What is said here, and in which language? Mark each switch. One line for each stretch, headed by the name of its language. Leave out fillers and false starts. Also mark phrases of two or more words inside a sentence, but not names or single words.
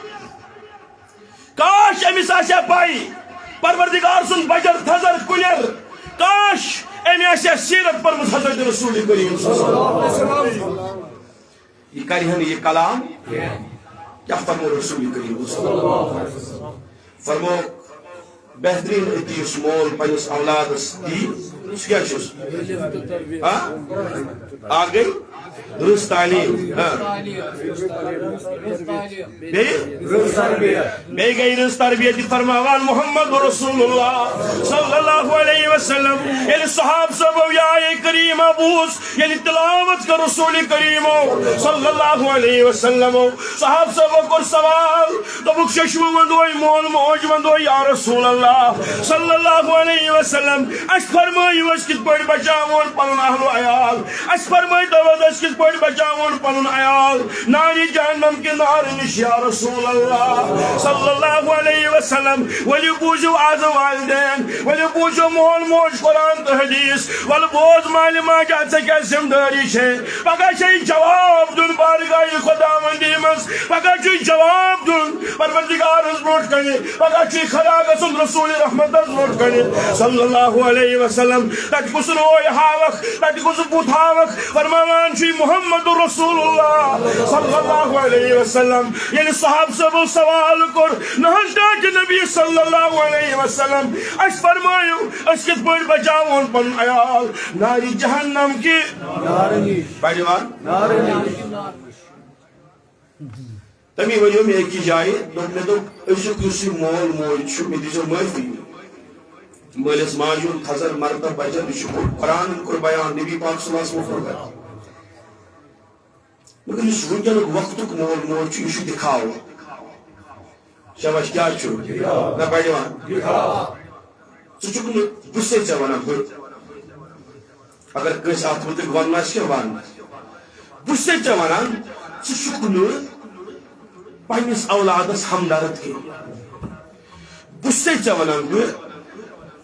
Kashmiri: کاش أمِس آسہِ ہا پَے پروردگار سُنٛد بجر تھزر کُلیر کاش أمۍ آسہِ ہا سیرت پٔرمٕژ حضرت رسول کریم یہ کرِ ہا نہٕ یہِ کلام کیٛاہ فرمو رسول کریم فرمو بہترین أتی یُس مول پننِس اولادس دی سُہ کیٛاہ چھُس اکھ گٔے رٕژ تعلیٖم بیٚیہِ گٔے رٕژ تربیت یہِ فرماوان محمد رسول اللہ
Arabic: صلی اللہ علیہ وسلم
Kashmiri: ییٚلہِ صحابہٕ صٲبو یا کریٖما بوٗز ییٚلہِ تلاوت کٔر رسول کریٖمو
Arabic: صلی اللہ علیہ وسلمو
Kashmiri: صحابہٕ صٲبو کوٚر سوال دوٚپُکھ ششوٕ ونٛدوے مول موج ونٛدوے
Arabic: یا رسول اللہ صلی اللہ علیہ وسلم
Kashmiri: اَسہِ فرمٲیِو أسۍ کِتھ پٲٹھۍ بچاوون پنُن اہل و عیال اَسہِ فرمٲیتو أسۍ کِتھ پٲٹھۍ بچاوون پنُن عیال نارِ جہنم کہِ نارٕ نِش
Arabic: یا رسول اللہ صلی اللہ علیہ وسلم
Kashmiri: ؤلِو بوٗزِو آز والدین ؤلِو بوٗزِو مول موج قرآن تہٕ حدیث ولہٕ بوز مالہِ ماجہِ ژےٚ کیٛاہ ذِمہٕ دٲری چھے پگاہ چھے جواب دیُن بارگاہہِ خۄداوندی منٛز پگاہ چھُے جواب دیُن پروردگارس برونٛٹھ کنہِ پگاہ چھُے کھڑا گژھُن رسول رحمتس برونٛٹھ کنہِ
Arabic: صلی اللہ علیہ وسلم
Kashmiri: تتہِ کُس روے ہاوکھ تتہِ کُس بُتھ ہاوکھ فرماوان چھُے محمد رسول اللہ
Arabic: صلی اللہ علیہ وسلم
Kashmiri: ییٚلہِ صحابہٕ صٲبو سوال کوٚر نہ حظ ڈاکہِ نبی
Arabic: صلی اللہ علیہ وسلم
Kashmiri: اَسہِ فرمٲیِو أسۍ کِتھ پٲٹھۍ بچاوون پنُن عیال نارِ جہنم کہِ بڑِوان تمی ؤنِو مےٚ أکِس جایہِ مےٚ دوٚپ أزیُک یُس یہِ مول موج چھُ مےٚ دیٖزیو معٲفی مٲلِس ماجہِ ہُنٛد تھزر مرتب بجر یہِ چھُ قرآنن کوٚر بیان نبی پاک
Arabic: صلی اللہ علیہ وسلم
Kashmiri: کوٚر بیان مگر یُس وٕنکیٚنُک وقتُک مول موج چھُ یہِ چھُ دِکھاو شاباش کیٛاہ چھُ نہ بڑِوان ژٕ چھُکھ نہٕ بہٕ چھُسے ژےٚ ونان بہٕ اگر کٲنٛسہِ اتھ مُتعلِق ونُن آسہِ کیٛاہ ون بہٕ چھُسے ژےٚ ونان ژٕ چھُکھ نہٕ پننِس اولادس ہمدرد کینٛہہ بہٕ چھُسے ژےٚ ونان بہٕ